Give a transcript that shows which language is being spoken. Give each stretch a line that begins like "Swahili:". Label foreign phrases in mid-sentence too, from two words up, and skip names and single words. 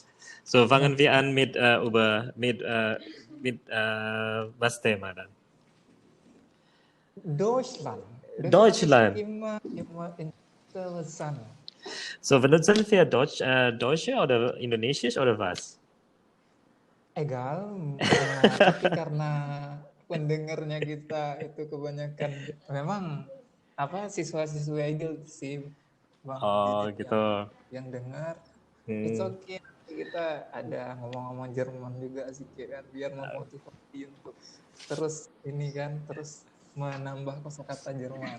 German: So, fangen wir an mit was Thema dann? Deutschland. Deutschland. Immer interessant. So, benutzen wir Deutsche oder Indonesisch oder was? Egal,
Indonesian: tapi karena pendengarnya kita itu kebanyakan memang siswa-siswa ideal sih Bang Didit Gitu. yang dengar.
English: It's okay,
Indonesian: kita ada ngomong-ngomong Jerman juga sih kan biar memotivasi untuk terus menambah kosakata Jerman.